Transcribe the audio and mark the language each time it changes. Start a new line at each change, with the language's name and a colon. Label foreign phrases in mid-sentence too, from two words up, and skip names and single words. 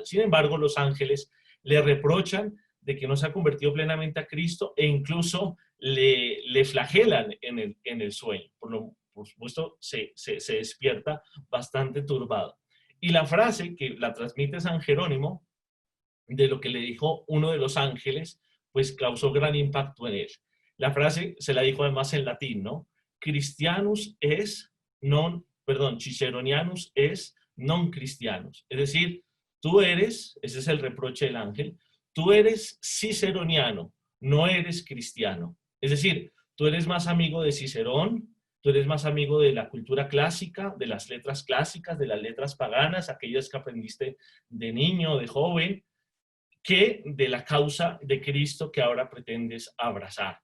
Spanish: Sin embargo, los ángeles le reprochan de que no se ha convertido plenamente a Cristo e incluso le flagelan en el sueño. Por supuesto, se despierta bastante turbado. Y la frase que la transmite San Jerónimo, de lo que le dijo uno de los ángeles, pues causó gran impacto en él. La frase se la dijo además en latín, ¿no?
Latin: Christianus es Ciceronianus es non Christianus.
Spanish: Es decir, tú eres, ese es el reproche del ángel, tú eres ciceroniano, no eres cristiano. Es decir, tú eres más amigo de Cicerón, tú eres más amigo de la cultura clásica, de las letras clásicas, de las letras paganas, aquellas que aprendiste de niño, de joven, que de la causa de Cristo que ahora pretendes abrazar.